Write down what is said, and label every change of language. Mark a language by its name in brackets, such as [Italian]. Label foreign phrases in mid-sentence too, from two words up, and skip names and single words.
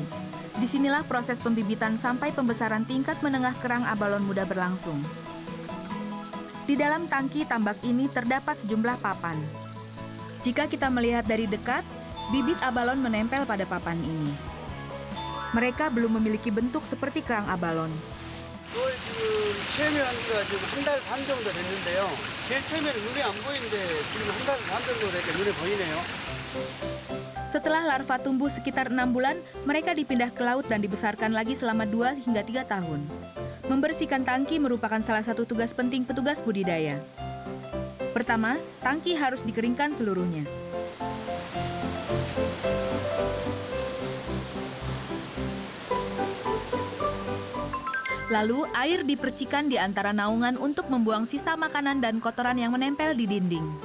[Indonesian] Disinilah proses pembibitan sampai pembesaran tingkat menengah kerang abalon muda berlangsung. Di dalam tangki tambak ini terdapat sejumlah papan. Jika kita melihat dari dekat, bibit abalon menempel pada papan ini. Mereka belum memiliki bentuk seperti kerang abalon. [Korean] 이걸 지금 체험한 지가 지금 한 달 반 정도 됐는데요. 제일 처음에는 눈에 안 보이는데 지금 한 달 반 정도 되니까 눈에 보이네요. [Indonesian] Setelah larva tumbuh sekitar 6 bulan, mereka dipindah ke laut dan dibesarkan lagi selama 2 hingga 3 tahun. Membersihkan tangki merupakan salah satu tugas penting petugas budidaya. Pertama, tangki harus dikeringkan seluruhnya. Lalu, air dipercikan di antara naungan untuk membuang sisa makanan dan kotoran yang menempel di dinding.